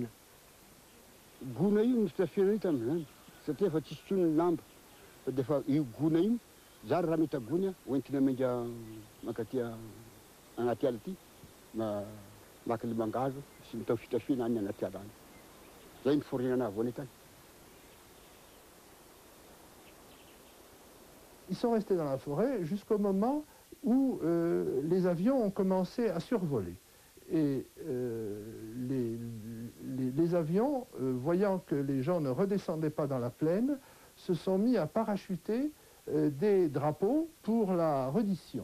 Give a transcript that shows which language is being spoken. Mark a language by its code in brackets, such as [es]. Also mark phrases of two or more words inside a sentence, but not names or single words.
[mg] Gona io misy tafira io tamin'izany satria efa tsisy tsony ny lamba fa de fa io gona io zary raha mety agony oentina menga makatia agnaty ala ty maky limangazo sy mitao fitafina any agnaty ala any zay miforinana voany tany. [fr] Ils sont restés dans la forêt jusqu'au moment où les avions ont commencé à survoler. Et les avions, voyant que les gens ne redescendaient pas dans la plaine, se sont mis à parachuter des drapeaux pour la reddition.